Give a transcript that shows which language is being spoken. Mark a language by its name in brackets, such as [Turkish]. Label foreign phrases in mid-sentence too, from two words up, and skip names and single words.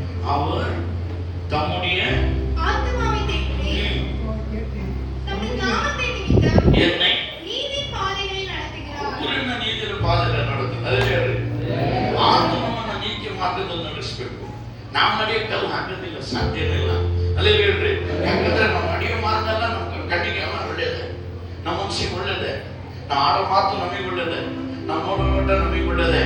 [Tamil] அவர் தம்முடைய ஆத்துமாவை தேற்றி தம்முடைய நாமத்தை நிமித்தம் என்னை நீதி பாதைகளில் நடத்துகிறார். [Kannada] ಊರಿನ ನೀತಿಯ ಪಾದದಲ್ಲಿ ನಡೆದು ಅದೇ ಹೇಳ್ರಿ ಆತ್ಮವನ್ನ ನೀತಿ ಮಾರ್ಗದಲ್ಲಿ ನಡೆಸಬೇಕು. ನಾವು ನಡೆಯಕ್ಕಲ್ಲ ಹಾಕೋದಿಲ್ಲ, ಸಾಧ್ಯನೇ ಇಲ್ಲ. ಅಲ್ಲೇ ಹೇಳ್ರಿ, ಯಾಕಂದ್ರೆ ನಾವು ನಡೆಯೋ ಮಾರ್ಗ ಎಲ್ಲ ನಮ್ಮ ಕಣ್ಣಿಗೆ ಎಲ್ಲ ಒಳ್ಳೇದೆ, ನಮ್ಮ ಮನಸ್ಸಿಗೆ ಒಳ್ಳೇದೆ, ನಾವು ಆಡೋ ಮಾತು ನಮಗೆ ಒಳ್ಳೇದೆ, ನಾವು ನೋಡೋ ನೋಟ ನಮಗೆ ಒಳ್ಳೇದೆ.